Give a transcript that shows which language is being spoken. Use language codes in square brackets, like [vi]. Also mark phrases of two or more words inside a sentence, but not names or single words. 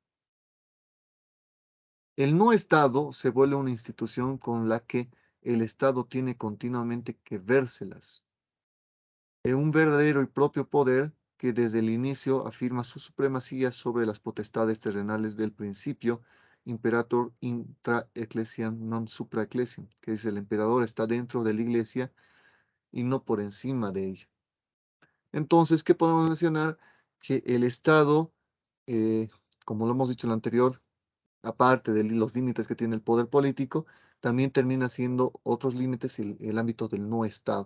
[es] El no Estado se vuelve una institución con la que el Estado tiene continuamente que vérselas en un verdadero y propio poder que desde el inicio afirma su supremacía sobre las potestades terrenales del principio [la] imperator intra ecclesiam non supra ecclesiam, [es] que dice el emperador está dentro de la iglesia y no por encima de ella. Entonces, ¿qué podemos mencionar? Que el Estado, eh, como lo hemos dicho en lo anterior, aparte de los límites que tiene el poder político, también termina siendo otros límites el ámbito del no Estado.